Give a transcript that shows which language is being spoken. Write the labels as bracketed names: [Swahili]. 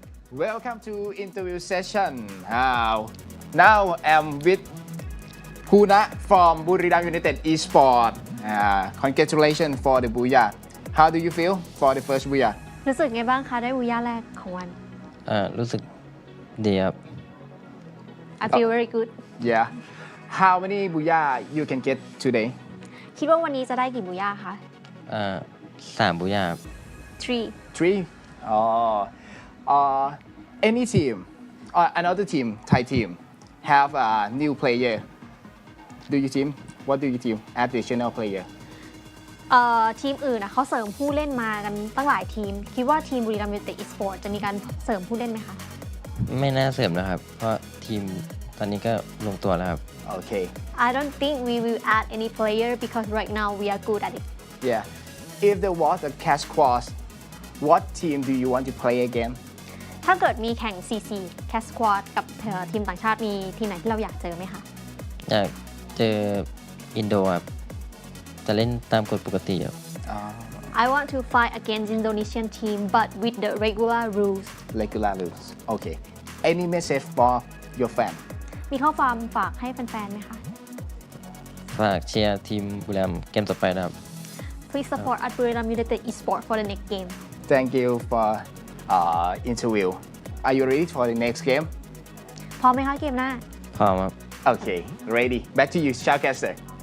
[English] Welcome to interview session. Now I'm with Puna from Buriram United Esports. Congratulations for the booyah. How do you feel for the first booyah? [Thai] รู้สึกไงบ้างคะได้บูย่าแรกของวัน รู้สึกดีครับ [English] I feel very good. Yeah. How many booyah you can get today? [Thai] คิดว่าวันนี้จะได้กี่บูย่าคะ 3 บุญญาครับ [English] 3 Any team, another team, Thai team, have a new player. Do you team? What do you team? Additional player. [Thai] ทีมอื่นเขาเสริมผู้เล่นมากันตั้งหลายทีมคิดว่าทีมบุรีรัมย์ยูไนเต็ด Esports จะมีการเสริมผู้เล่นไหมคะ ไม่น่าเสริมนะครับ เพราะทีมตอนนี้ก็ลงตัวแล้วครับ [English] Okay. I don't think we will add any player because right now we are good at it. Yeah. If there was a cash cross, what team do you want to play again? [Thai] ถ้าเกิดมีแข่ง CC Cash Squad กับทีมต่างชาติมีทีมไหนที่เราอยากเจอไหมคะ อยากเจออินโดครับ จะเล่นตามกฎปกติครับ [English] I want to fight against Indonesian team but with the regular rules regular rules okay any message for your fan [Thai] มีข้อความฝากให้แฟนๆไหมคะ ฝากเชียร์ทีมบุรีรัมย์เกมต่อไปนะครับ [English] Please support at Buriram United Esports for the next game thank you for interview are you ready for the next game [Thai] พร้อมไหมคะเกมหน้า พร้อมครับ [English] okay ready back to you Shoutcaster